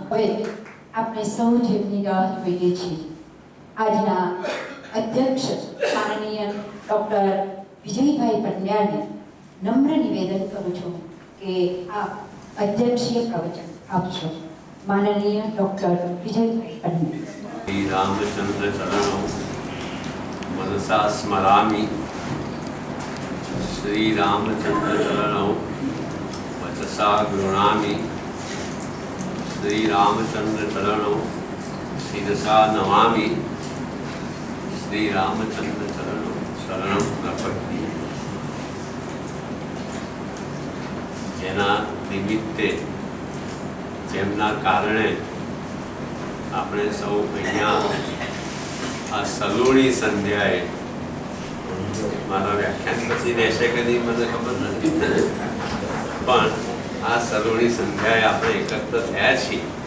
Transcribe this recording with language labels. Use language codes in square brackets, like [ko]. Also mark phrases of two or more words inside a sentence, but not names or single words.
[gu] હવે આપણે સૌ જેમની રાહ જોઈએ છીએ આજના અધ્યક્ષ માનનીય ડૉક્ટર વિજયભાઈ પંડ્યાને નમ્ર નિવેદન કરું છું કે આપ અધ્યક્ષીય પ્રવચન આપશો. માનનીય ડૉક્ટર વિજયભાઈ પંડ્યા. [sa] શ્રી રામચંદ્ર ચરણો मनसा स्मरामि. श्री रामचंद्र चरणौ वचसा गृह्णामि. श्री रामचंद्र चरणौ शिरसा नमामि. श्री रामचंद्र चरणौ शरणं प्रपद्ये. [gu] જેના નિમિત્તે, જેમના કારણે આપણે સૌ અહીંયા આ સલુણી સંધ્યાએ, મારા વ્યાખ્યાન પછી રહેશે કે નહીં મને ખબર નથી, પણ આ સલુણી સંધ્યાએ આપણે એકત્ર થયા છીએ